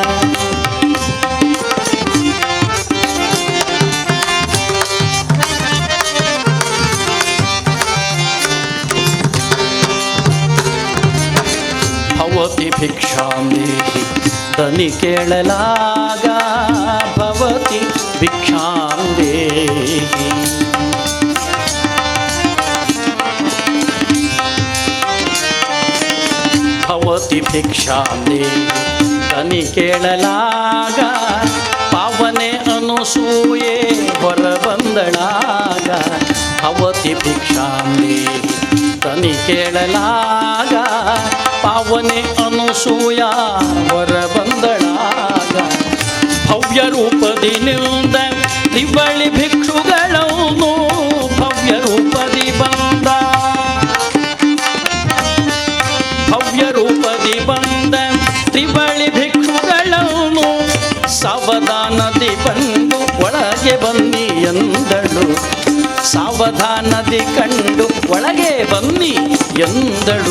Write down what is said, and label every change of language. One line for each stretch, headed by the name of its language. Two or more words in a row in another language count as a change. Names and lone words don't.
Sanskrit: ಭವತಿ ಭಿಕ್ಷಾಂ ದೇಹಿ
Kannada: ದನಿ ಕೇಳಲಾಗ,
Sanskrit: ಭವತಿ ಭಿಕ್ಷಾಂ ದೇಹಿ. ಭವತಿ ಭಿಕ್ಷಾಂ ದೇಹಿ
Kannada: ದನಿ ಕೇಳಲಾಗ, ಪಾವನೆ ಅನಸೂಯೆ ಹೊರ ಬಂದಳಾಗ.
Sanskrit: ಭವತಿ ಭಿಕ್ಷಾಂ ದೇಹಿ
Kannada: ದನಿ ಕೇಳಲಾಗ, ಪಾವನೆ ಅನಸೂಯ ಹೊರ ಬಂದಳಾಗ. ಭವ್ಯ ರೂಪದಿ ನಿಲ್ದ ತ್ರಿವಳಿ ಭಿಕ್ಷುಗಳನ್ನು, ಭವ್ಯ ರೂಪದಿ ಬಂದ, ಭವ್ಯ ರೂಪದಿ ಬಂದ ತ್ರಿವಳಿ ಭಿಕ್ಷುಗಳನ್ನು, ಸಾವಧಾನದಿ ಬಂದು ಒಳಗೆ ಬನ್ನಿ ಎಂದಳು, ಸಾವಧಾನದಿ ಕಂಡು ಒಳಗೆ ಬನ್ನಿ ಎಂದಳು.